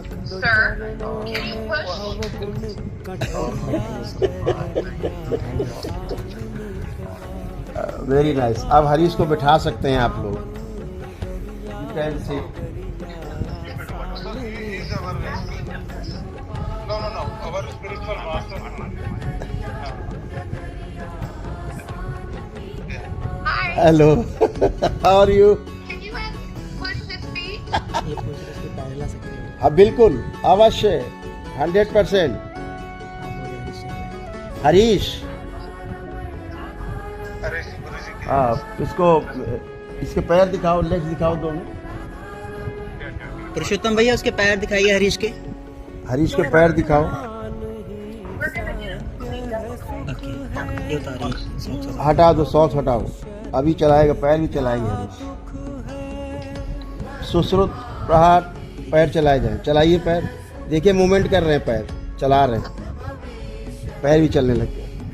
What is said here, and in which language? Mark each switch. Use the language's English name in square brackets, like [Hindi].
[English] Sir, can you push? Very nice. [Hindi] अब हरीश को बिठा सकते हैं आप लोग। [English] You can sit। So he is our no, our spiritual master. Hi. Hello, how are you? Can you push his feet? [Hindi] ये पूछ रहे थे पैर हिला सकते हो हाँ बिल्कुल, अवश्य, 100%। आप बोले हरीश से। हरीश, Harish, Guruji ki इसको इसके पैर दिखाओ, लेग्स दिखाओ दोनों। पुरुषोत्तम भैया उसके पैर दिखाइए हरीश के। हरीश के पैर दिखाओ। [English] We're gonna get him cleaned up. [Hindi] Okay, ये उतारिए सॉक्स उतारिए। हटा दो, सॉक्स हटाओ। अभी चलाएगा, पैर भी चलाएंगे हरीश। सुश्रुत प्रहार, पैर चलाए जाए, चलाइए पैर। देखिए मूवमेंट कर रहे हैं, पैर चला रहे हैं, पैर भी चलने लग गए।